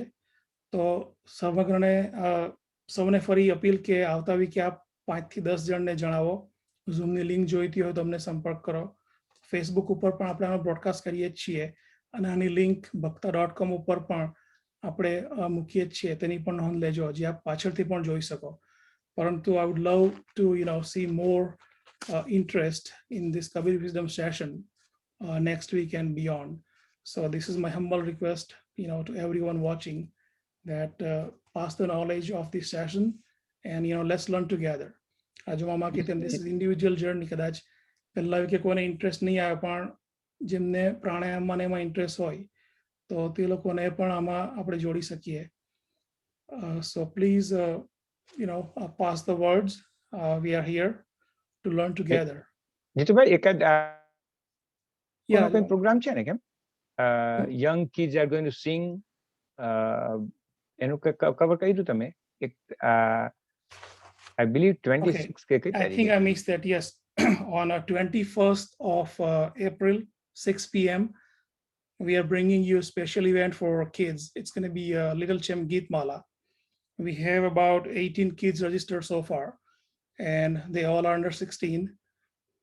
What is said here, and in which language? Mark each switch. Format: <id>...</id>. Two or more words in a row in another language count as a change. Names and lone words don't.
<gu>તો સમગ્રને સૌને ફરી અપીલ કે આવતા વીકે આપ 5 થી 10 જણને જણાવો. ઝૂમની લિંક જોઈતી હોય તો અમને સંપર્ક કરો. ફેસબુક ઉપર પણ આપણે આનો બ્રોડકાસ્ટ કરીએ જ છીએ અને આની લિંક bhakta.com ઉપર પણ આપણે મૂકીએ જ છીએ, તેની પણ નોંધ લેજો, જે આપ પાછળથી પણ જોઈ શકો.</gu> <en>પરંતુ I would love to see more interest in this Kabir Wisdom session next week and beyond. So this is my humble request, to everyone watching, that pass the knowledge of this session and let's learn together.</en> <gu>આજુમાં કે તેમ</gu> <en>this is individual journey.</en> <gu>કદાચ પહેલા કે કોઈને ઇન્ટરેસ્ટ નહીં આવે પણ જેમને પ્રાણાયામમાં એમાં ઇન્ટરેસ્ટ હોય તો તે લોકોને પણ આમાં આપણે જોડી શકીએ.</gu> <en>So please pass the words. We are here to learn together.</en> <gu>જીતુભાઈ એકાદ</gu> <en>Yeah,</en> <gu>કોઈ પ્રોગ્રામ છે ને કેમ</gu> <en>young kids are going to sing,</en> <gu>એનું કવર કર્યું તમે એક</gu> <en>I believe</en> <gu>26 કે કઈ</gu> <en>I think I missed that. Yes, on 21st of April 6 p.m. we are bringing you a special event for kids. It's going to be a Little Chem Geet Mala. We have about 18 kids registered so far, and they all are under 16.</en>